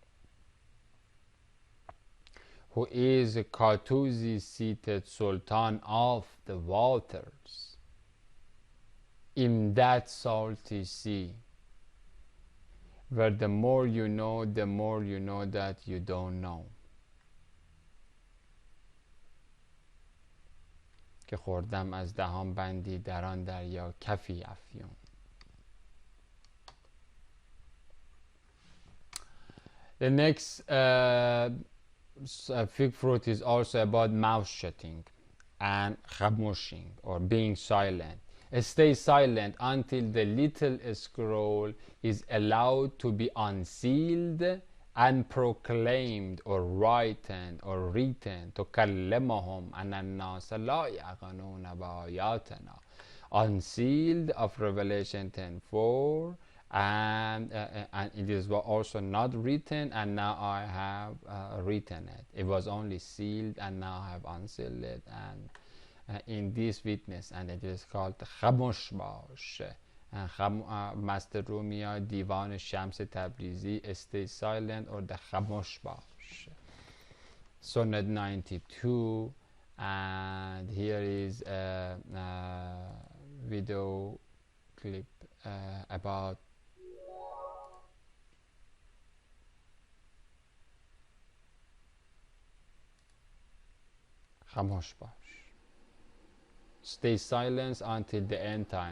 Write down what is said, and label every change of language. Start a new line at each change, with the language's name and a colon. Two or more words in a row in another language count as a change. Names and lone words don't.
English: who is Katuzi seated Sultan of the waters, in that salty sea, where the more you know that you don't know.
Persian: که خوردم از دهان بندی در آن دریا کفی افیون.
English: The next fig fruit is also about mouth shutting and khamushing, or being silent. Stay silent until the little scroll is allowed to be unsealed and proclaimed or written
Arabic: تكلمهم أن الناس لا يعقلون بآياتنا.
English: Unsealed of Revelation 10:4, and it is also not written, and now I have written it. It was only sealed, and now I have unsealed it, and in this witness, and it is called
Persian: خاموش باش.
English: Master Rumia Divan Shams Tabrizi, stay silent, or the
Persian: خاموش باش.
English: Sonnet 92, and here is a video clip about
Persian: خاموش باش.
English: Stay silent until the end time.